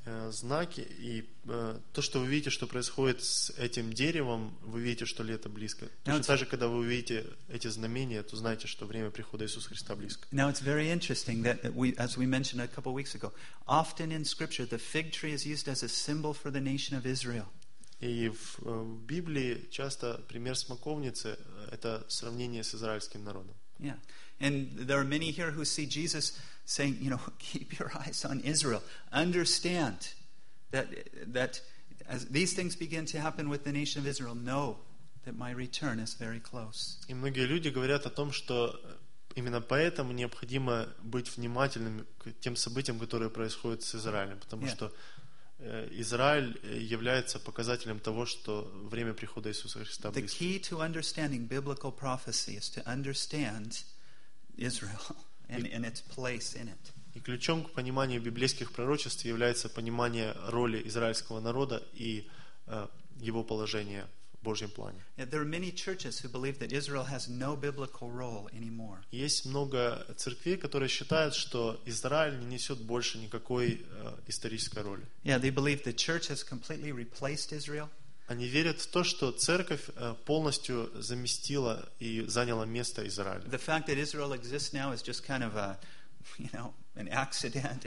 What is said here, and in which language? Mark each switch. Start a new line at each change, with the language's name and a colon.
Russian: Знаки и то, что вы видите, что происходит с этим деревом, вы видите, что лето близко. Точно так же, когда вы увидите эти знамения, то знаете, что время прихода Иисуса Христа близко.
English: Now it's very interesting that we, as we mentioned a couple weeks ago, often in Scripture the fig tree is used as a symbol for the nation of Israel.
Russian: И в Библии часто пример смоковницы это сравнение с израильским народом.
English: Yeah, and there are many here who see Jesus saying, you know, keep your eyes on Israel. Understand that as these things begin to happen with the nation of Israel, know that my return is very close.
Russian: И многие люди говорят о том, что именно поэтому необходимо быть внимательным к тем событиям, которые происходят с Израилем, потому что Израиль является показателем того, что время прихода Иисуса Христа близко.
English: The key to understanding biblical prophecy is to understand Israel. And its place in it.
Russian: И ключом к пониманию библейских пророчеств является понимание роли израильского народа и его положения в Божьем плане.
English: There are many churches who believe that Israel has no biblical role anymore.
Russian: Есть много церквей, которые считают, что Израиль не несет больше никакой исторической роли.
English: Yeah, they believe the church has completely replaced Israel.
Russian: Они верят в то, что церковь полностью заместила и заняла место Израиля.
English: The fact that Israel exists now is just kind of a, you know, an accident.